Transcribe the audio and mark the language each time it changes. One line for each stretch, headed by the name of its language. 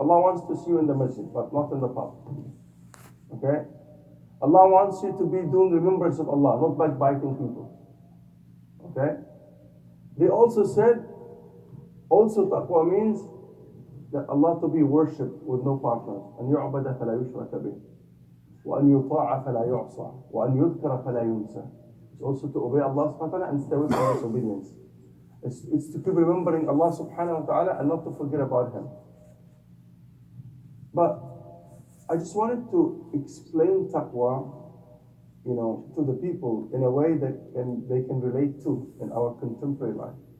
English: Allah wants to see you in the masjid, but not in the pub. Okay? Allah wants you to be doing remembrance of Allah, not backbiting people. Okay? They also said, taqwa means that Allah to be worshipped with no partners.
Arabic: أن يعبد فلا يشرك به وأن يطاع فلا يعصى وأن يذكر فلا ينسى.
English: It's also to obey Allah subhanahu wa ta'ala and stay away from disobedience. It's to keep remembering Allah subhanahu wa ta'ala and not to forget about Him. But I just wanted to explain taqwa, to the people in a way that they can relate to in our contemporary life.